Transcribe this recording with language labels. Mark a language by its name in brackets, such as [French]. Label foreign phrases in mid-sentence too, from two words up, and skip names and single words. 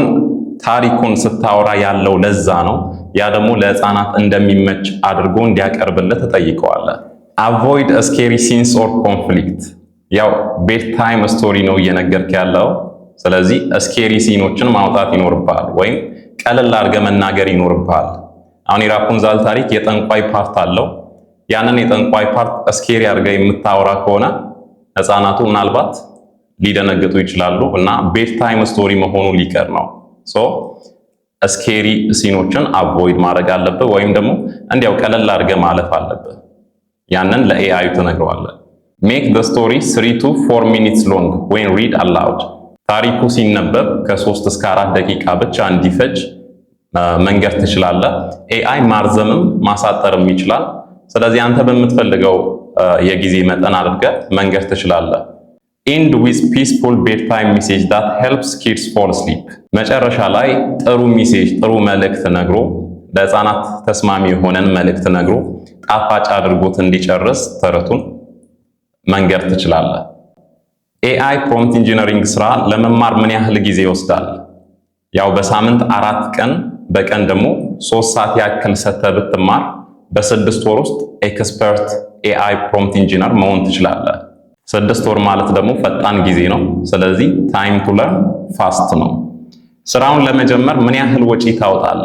[Amharic] ታሪኩን ስታወራ ያለው ለዛ ነው። ያ ደግሞ ለህፃናት እንደሚመች አድርጎ እንዲያቀርብልህ ተጠይቀዋለህ። [English] avoid scary scenes or conflict። [Amharic] ያው [English] bed time story [Amharic] ነው እየነገርክ ያለው። ስለዚህ ስኬሪ ሲኖችን ማውጣት ይኖርብሃል፣ ወይም ቀለል አድርገህ መናገር ይኖርብሃል። አሁን የራፑንዛል ታሪክ የጠንቋይ ፓርት አለው። ያንን የጠንቋይ ፓርት ስኬሪ አድርገህ የምታወራ ከሆነ ህፃናቱ ምናልባት ሊደነግጡ ይችላሉ እና [English] bed time story [Amharic] መሆኑ ሊቀር ነው። ስኬሪ ሲኖችን አቮይድ ማድረግ አለብህ፣ ወይም ደግሞ እንዲያው ቀለል አድርገህ ማለፍ አለብህ። ያንን ለኤአዩ ተነግረዋለህ። [English] make the story 3 to 4 minutes long when read aloud። [Amharic] ታሪኩ ሲነበብ ከ3 እስከ 4 ደቂቃ ብቻ እንዲፈጅ መንገር ትችላለህ። ኤአይ ማርዘምም ማሳጠርም ይችላል። ስለዚህ አንተ በምትፈልገው የጊዜ መጠን አድርገህ መንገር ትችላለህ። [English] end with peaceful bedtime message that helps kids fall asleep። [Amharic] መጨረሻ ላይ ጥሩ ሜሴጅ፣ ጥሩ መልእክት ነግሮ ለህፃናት ተስማሚ የሆነን መልእክት ነግሮ ጣፋጭ አድርጎት እንዲጨርስ ተረቱን መንገር ትችላለህ። [English] AI prompt engineering [Amharic] ስራ ለመማር ምን ያህል ጊዜ ይወስዳል? ያው በሳምንት 4 ቀን በቀን ደግሞ 3 ሰዓት ያክል ሰተህ ብትማር በ6 ወር ውስጥ [English] expert AI prompt engineer [Amharic] መሆን ትችላለህ። 6 ወር ማለት ደግሞ ፈጣን ጊዜ ነው። ስለዚህ [English] time to learn fast [Amharic] ነው። ስራውን ለመጀመር ምን ያህል ወጪ ታወጣለህ?